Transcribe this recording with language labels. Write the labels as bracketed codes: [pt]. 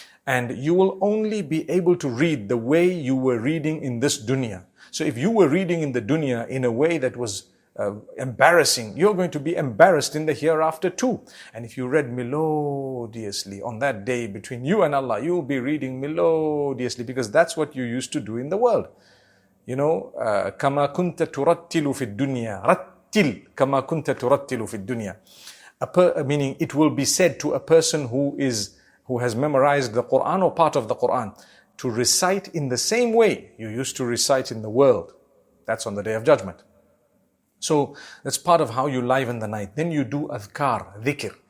[en] And you will only be able to read the way you were reading in this dunya. So if you were reading in the dunya in a way that was embarrassing, you're going to be embarrassed in the hereafter too. And if you read melodiously on that day between you and Allah, you will be reading melodiously because that's what you used to do in the world. You know, [ar] كما كنت ترتل في الدنيا رتل كما كنت ترتل في الدنيا. [en] Meaning it will be said to a person who has memorized the Quran or part of the Quran to recite in the same way you used to recite in the world. That's on the Day of Judgment. So that's part of how you liven the night. Then you do adhkar, dhikr.